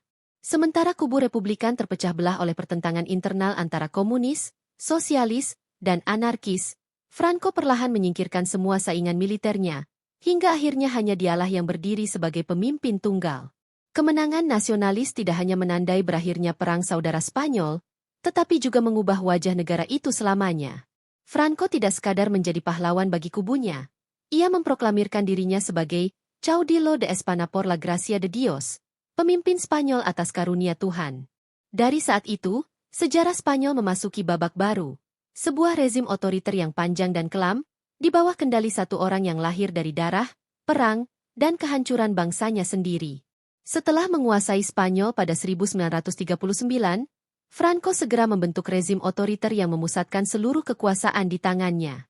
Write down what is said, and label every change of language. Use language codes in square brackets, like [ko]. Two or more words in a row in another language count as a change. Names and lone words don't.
[id] Sementara kubu Republikan terpecah belah oleh pertentangan internal antara komunis, sosialis, dan anarkis, Franco perlahan menyingkirkan semua saingan militernya, hingga akhirnya hanya dialah yang berdiri sebagai pemimpin tunggal. Kemenangan nasionalis tidak hanya menandai berakhirnya Perang Saudara Spanyol, tetapi juga mengubah wajah negara itu selamanya. Franco tidak sekadar menjadi pahlawan bagi kubunya. Ia memproklamirkan dirinya sebagai [es] Caudillo de España por la gracia de Dios, [id] pemimpin Spanyol atas karunia Tuhan. Dari saat itu, sejarah Spanyol memasuki babak baru, sebuah rezim otoriter yang panjang dan kelam, di bawah kendali satu orang yang lahir dari darah, perang, dan kehancuran bangsanya sendiri. Setelah menguasai Spanyol pada 1939, Franco segera membentuk rezim otoriter yang memusatkan seluruh kekuasaan di tangannya.